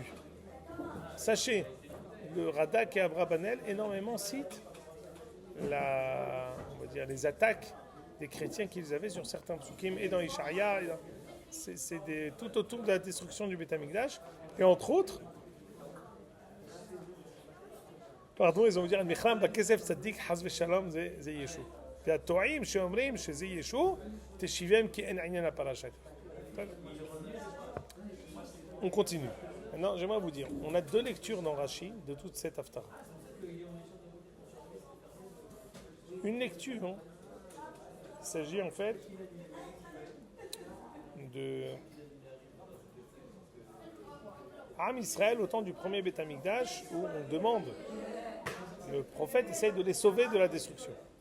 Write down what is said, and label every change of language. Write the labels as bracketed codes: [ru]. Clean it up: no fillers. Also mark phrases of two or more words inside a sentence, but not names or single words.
[fr] Sachez, le Radak et Abrabanel énormément citent les attaques des chrétiens qu'ils avaient sur certains psukim, et dans Ishaïa, c'est tout autour de la destruction du Beth Amikdash, et entre autres, ils vont dire [he] מכרם בכסף צדיק חס ושלום זה ישו. והטועים שאומרים שזה ישו, תשיבם כי אין עניין לפרשה. [fr] On continue. Maintenant, j'aimerais vous dire, on a deux lectures dans Rashi de toute cette haftara. Une lecture, il s'agit en fait de Am Israël au temps du premier Beth Amikdash, où on demande, le prophète essaye de les sauver de la destruction.